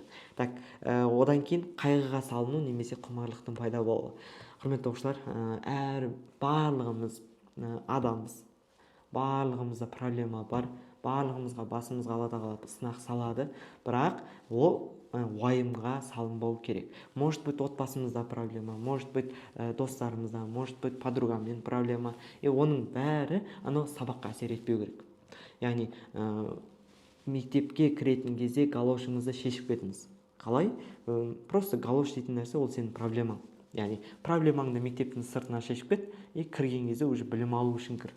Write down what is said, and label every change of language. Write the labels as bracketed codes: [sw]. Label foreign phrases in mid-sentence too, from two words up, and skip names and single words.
[kk] Одан кейін қайғыға салыну немесе құмарлықтың пайда болуы. Құрметті оқушылар, барлығымыз адамбыз, барлығымызда проблема бар, барлығымызға басымызға алада қалады, сынақ салады, бірақ ол уайымға салынбау керек. [ru] Может быть, [kk] отбасымызда проблема, [ru] может быть, достарымызда, может быть, [kk] подругамен проблема. Оның бәрі анау сабаққа әсер етпеу керек. Яғни мектепке кіретін кезде галошыңызды шешіп кетіңіз. Қалай? Просто галош дейтін нәрсе ол сенің проблемаң. Яғни проблемаңды мектептің сыртына шешіп кет, кірген кезде уже білім алу үшін кір.